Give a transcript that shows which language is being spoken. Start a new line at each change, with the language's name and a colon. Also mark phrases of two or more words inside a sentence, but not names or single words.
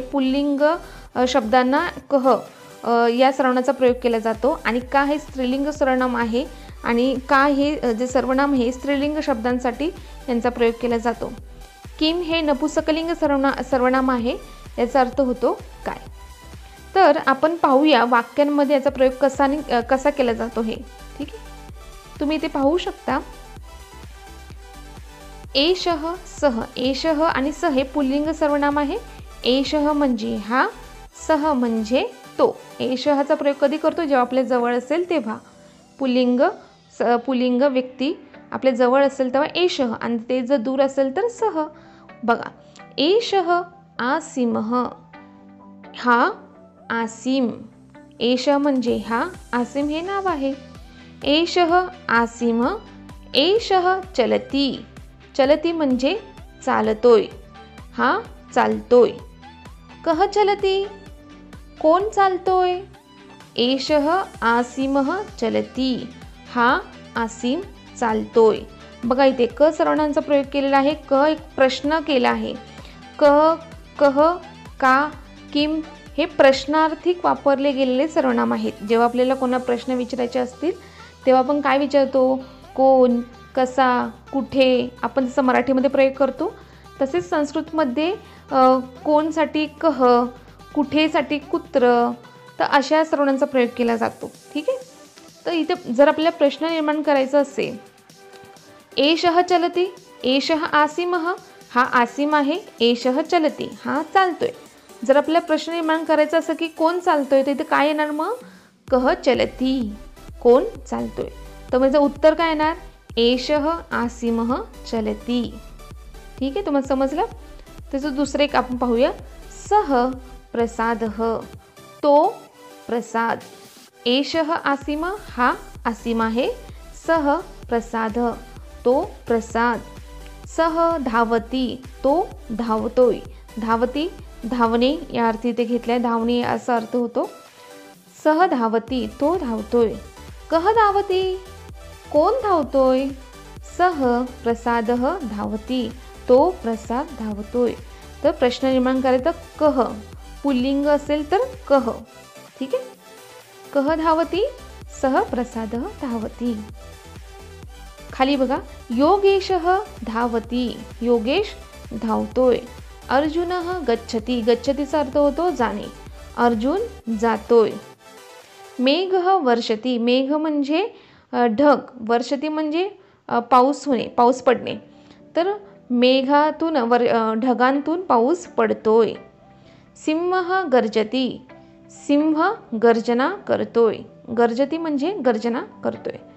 Marathi: पुल्लिंग शब्दांना कह या सर्वनामाचा प्रयोग केला जातो आणि का हे स्त्रीलिंग सर्वनाम आहे आणि का हे जे सर्वनाम हे स्त्रीलिंग शब्दांसाठी यांचा प्रयोग केला जातो. किम हे नपुंसकलिंग सर्वनाम आहे, याचा अर्थ होतो काय. तर आपण पाहूया वाक्यांमध्ये याचा प्रयोग कसा केला जातो हे. ठीक आहे, तुम्ही इथे पाहू शकता एषः, सह. एषः आणि सह हे पुल्लिंग सर्वनाम आहे. एषः म्हणजे हा, सह म्हणजे तो. एषःचा प्रयोग कधी करतो जेव्हा आपल्या जवळ असेल तेव्हा. पुल्लिंग व्यक्ती आपल्या जवळ असेल तेव्हा एषः आणि ते जर दूर असेल तर सह. बघा,
Sanskrit: एषः आसीमः,
Marathi: हा आसीम. एषः म्हणजे हा, आसीम हे नाव आहे.
Sanskrit: एषः आसीम, एषः चलती.
Marathi: चलती म्हणजे चालतोय, हा चालतोय.
Sanskrit: कह चलती,
Marathi: कोण चालतोय.
Sanskrit: एषः आसीमः चलती,
Marathi: हा आसीम चालतोय. बघा इथे क सर्वनामांचा प्रयोग केलेला आहे. क एक प्रश्न केला आहे. कह, का, किम हे प्रश्नार्थी वापरले गेलेले सर्वनाम आहेत. जेव्हा आपल्याला कोणा प्रश्न विचारायचे असतील तेव्हा आपण काय विचारतो, कोण, कसा, कुठे. आपण जसं मराठीमध्ये प्रयोग करतो तसेच संस्कृतमध्ये कोणसाठी कह, कुठेसाठी कुत्र, तर अशा सर्वनामांचा प्रयोग केला जातो. ठीक आहे. तर इथे जर आपल्याला प्रश्न निर्माण करायचा असेल,
Sanskrit: एषः चलती, एषः आसीमः,
Marathi: हा आसीम आहे.
Sanskrit: एषः चलती,
Marathi: हा चालतोय. जर आपल्याला प्रश्न निर्माण करायचा असं की कोण चालतोय तर इथे काय येणार मग,
Sanskrit: कह चलती,
Marathi: कोण चालतोय. तर म्हणजे उत्तर काय येणार,
Sanskrit: एषः आसीमः चलती.
Marathi: ठीक आहे, तुम्हाला समजलं. त्याचं दुसरं एक आपण पाहूया,
Sanskrit: सह प्रसादः,
Marathi: तो प्रसाद.
Sanskrit: एषः आसीम,
Marathi: हा आसीम आहे.
Sanskrit: सह प्रसाद,
Marathi: तो प्रसाद.
Sanskrit: सह धावती,
Marathi: तो धावतोय. धावती धावणे या अर्थी इथे घेतलाय. धावणे असा अर्थ होतो.
Sanskrit: सह धावती,
Marathi: तो धावतोय.
Sanskrit: कह धावती,
Marathi: कोण धावतोय.
Sanskrit: सह प्रसादः धावती,
Marathi: तो प्रसाद धावतोय. तर प्रश्न निर्माण करायचा कह, पुल्लिंग असेल तर कह. ठीक आहे,
Sanskrit: कह धावती, सह प्रसादः धावती.
Marathi: खाली बघा,
Sanskrit: योगेशः धावती,
Marathi: योगेश धावतोय.
Sanskrit: अर्जुनः गच्छति,
Marathi: गच्छतीचा अर्थ होतो जाणे. अर्जुन जातोय.
Sanskrit: मेघः वर्षति,
Marathi: मेघ म्हणजे ढग, वर्षती म्हणजे पाऊस होणे, पाऊस पडणे. तर मेघातून ढगांतून पाऊस पडतोय.
Sanskrit: सिंहः गर्जती,
Marathi: सिंह गर्जना करतोय. गर्जती म्हणजे गर्जना करतोय.